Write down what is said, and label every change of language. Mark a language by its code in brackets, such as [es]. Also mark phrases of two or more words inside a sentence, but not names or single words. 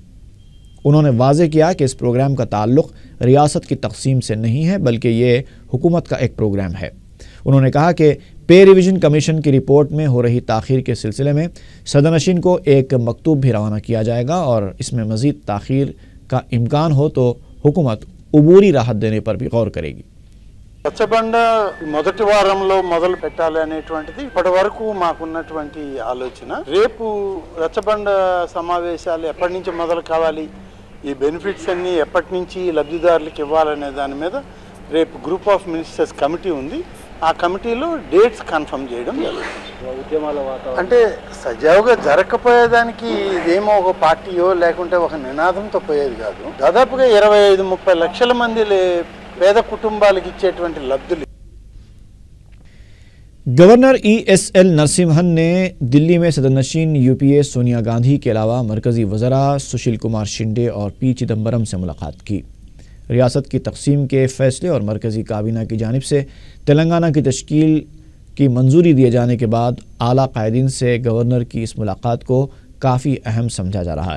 [ur] انہوں نے واضح کیا کہ اس پروگرام کا تعلق ریاست کی تقسیم سے نہیں ہے بلکہ یہ حکومت کا ایک پروگرام ہے۔ انہوں نے کہا کہ [en] pay revision commission [ur] کی رپورٹ میں ہو رہی تاخیر کے سلسلے میں صدرنشین کو ایک مکتوب بھی روانہ کیا جائے گا اور اس میں مزید تاخیر کا امکان ہو تو حکومت عبوری راحت دینے پر بھی غور کرے گی. [te] రచ్చబండ మొదటి వారంలో మొదలు పెట్టాలి అనేటువంటిది ఇప్పటి వరకు మాకున్నటువంటి ఆలోచన. రేపు రచ్చబండ సమావేశాలు ఎప్పటి నుంచి మొదలు కావాలి, ఈ బెనిఫిట్స్ అన్ని ఎప్పటి నుంచి లబ్ధిదారులకు ఇవ్వాలనే దాని మీద రేపు [en] group of ministers committee [te] ఉంది. ఆ కమిటీలో [en] dates confirm [te] చేయడం జరుగుతుంది. అంటే సజావుగా జరగకపోయేదానికి ఇదేమో ఒక పార్టీయో లేకుంటే ఒక నినాదంతో పోయేది కాదు. దాదాపుగా 25-30 లక్షల మంది పేద కుటుంబాలకు ఇచ్చేటువంటి లబ్ధులు. [ur] گورنر ESL نرسمہن نے دہلی میں صدرنشین UPA سونیا گاندھی کے علاوہ مرکزی وزرا سشیل کمار شندے اور P چدمبرم سے ملاقات کی. ریاست کی تقسیم کے فیصلے اور مرکزی کابینہ کی جانب سے تلنگانہ کی تشکیل کی منظوری دیے جانے کے بعد اعلیٰ قائدین سے گورنر کی اس ملاقات کو کافی اہم سمجھا جا رہا ہے.